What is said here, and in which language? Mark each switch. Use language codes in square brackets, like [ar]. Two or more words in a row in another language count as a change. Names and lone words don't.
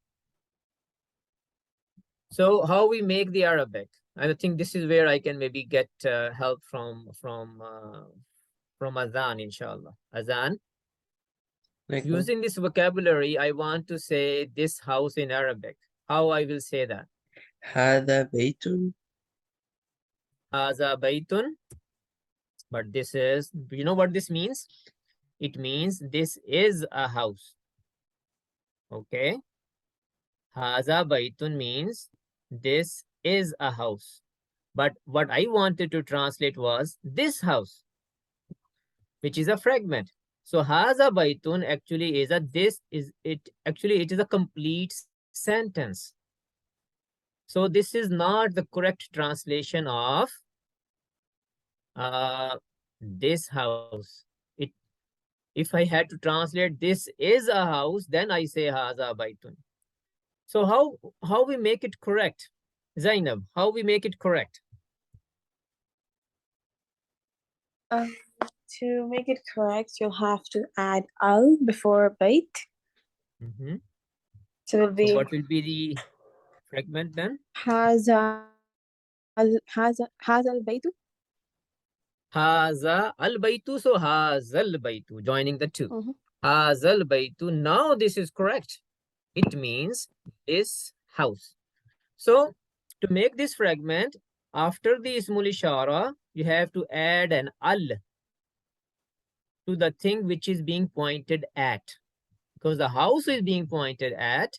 [en] So how we make the Arabic? I think this is where I can maybe get help from Azan, inshallah. Azan. Like Using this vocabulary, I want to say this house in Arabic. How I will say that? [ar] هذا بيت. هذا بيتٌ. [en] But this is, you know what this means? It means this is a house. Okay. [ar] هذا بيتٌ [en] means this is a house. But what I wanted to translate was this house, which is a fragment. So [ar] هذا بيتٌ [en] actually is it is a complete sentence. So this is not the correct translation of this house. If I had to translate this is a house, then I say [ar] هذا بيتٌ. [en] So how we make it correct? Zainab, how we make it correct? To make it correct, you'll have to add al before bait. So it'll be. So what will be the fragment then? هذا البيت. [ar] هذا البيتُ. So هذا البيتُ, [en] joining the two. [ar] هذا البيتُ. [en] Now this is correct. It means this house. So to make this fragment, after the [ar] اسم الإشارة, [en] you have to add an al to the thing which is being pointed at, because the house is being pointed at.